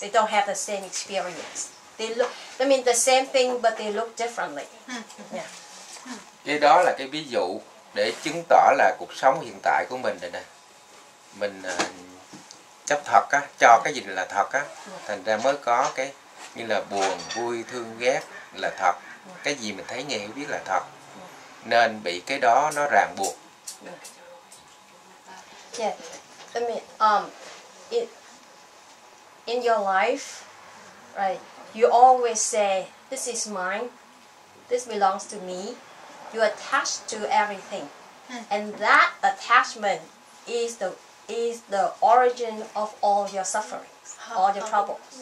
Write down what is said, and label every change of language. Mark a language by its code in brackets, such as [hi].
[en] They don't have the same experience. They look, I mean, the same thing, but they look differently. Yeah. [vi] Cái đó là cái ví dụ để chứng tỏ là cuộc sống hiện tại của mình đây nè. Mình chấp thật á, cho cái gì là thật á, thành ra mới có cái như là buồn, vui, thương, ghét là thật. Cái gì mình thấy nghe hiểu biết là thật. Nên bị cái đó nó ràng buộc. [en] Yeah, I mean, in your life, right? You always say, "This is mine. This belongs to me." You attach to everything, and that attachment is the origin of all your sufferings, all your troubles.